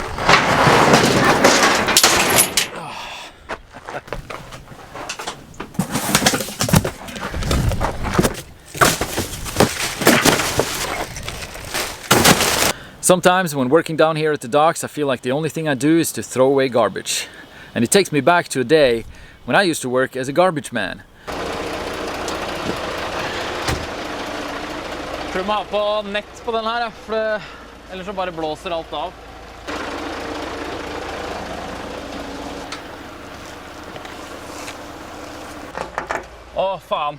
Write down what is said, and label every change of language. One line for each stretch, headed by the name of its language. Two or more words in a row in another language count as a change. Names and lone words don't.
English: Sometimes when working down here at the docks, I feel like the only thing I do is to throw away garbage. And it takes me back to a day when I used to work as a garbage man.
Norwegian: Jeg tror vi må ha på nett på den her, for ellers så bare blåser alt av. Å, faen.